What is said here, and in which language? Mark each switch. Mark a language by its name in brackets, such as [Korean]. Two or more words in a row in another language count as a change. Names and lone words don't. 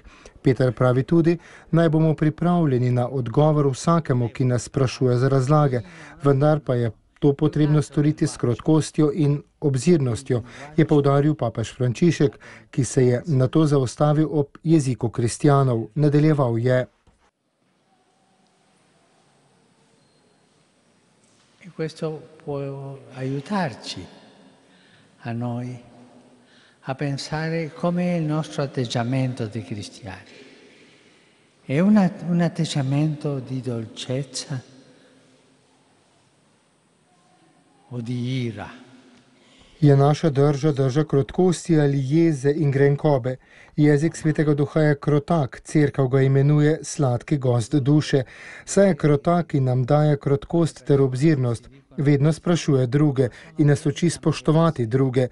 [Slovenian] Peter pravi tudi, naj bomo pripravljeni na odgovor vsakemu, ki nas sprašuje za razlage, vendar pa je to potrebno storiti s krotkostjo in obzirnostjo, je poudaril papež Frančišek, ki se je na to zaustavil ob jeziku kristjanov. Nadaljeval je. [Italian] Questo può aiutarci a noi a pensare come il nostro atteggiamento di cristiani. È un atteggiamento di dolcezza o di ira? [Slovenian] Je naša drža krotkosti ali jeze in grenkobe? Jezik svetega duha je krotak, cerkev ga imenuje sladki gost duše. Saj je krotak, ki nam daje krotkost ter obzirnost. Vedno sprašuje druge in nas uči spoštovati druge.